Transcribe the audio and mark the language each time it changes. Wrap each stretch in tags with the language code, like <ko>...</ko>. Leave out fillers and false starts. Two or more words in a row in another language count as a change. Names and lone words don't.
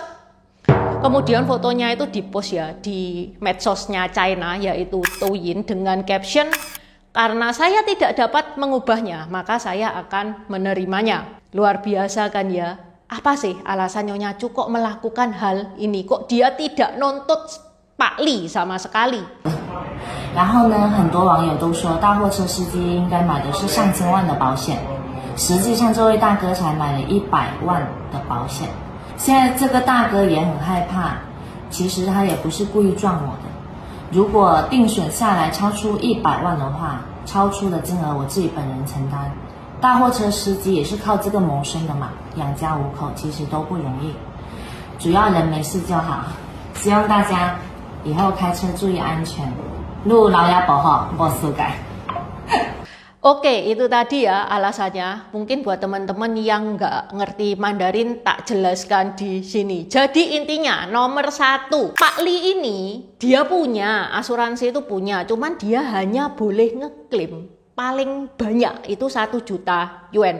<id>Kemudian fotonya itu dipost ya di medsosnya China yaitu Douyin dengan caption, "Karena saya tidak dapat mengubahnya, maka saya akan menerimanya." Luar biasa kan ya? Apa sih alasan Nyonya Chu kok melakukan hal ini? Kok dia tidak nuntut Pak Li sama sekali?</id> <zh>然后呢，很多网友都说大货车司机应该买的是上千万的保险，实际上这位大哥才买了100万的保险。现在这个大哥也很害怕，其实他也不是故意撞我的。如果定损下来超出100万的话，超出的金额我自己本人承担。大货车司机也是靠这个谋生的嘛，养家糊口其实都不容易，主要人没事就好。希望大家以后开车注意安全。</zh> <id>Lu lauya bohong, bos suka. Oke, itu tadi ya alasannya. Mungkin buat teman-teman yang nggak ngerti Mandarin tak jelaskan di sini. Jadi intinya nomor 1, Pak Li ini dia punya asuransi itu punya, cuman dia hanya boleh ngeklaim paling banyak itu 1 juta yuan.</id>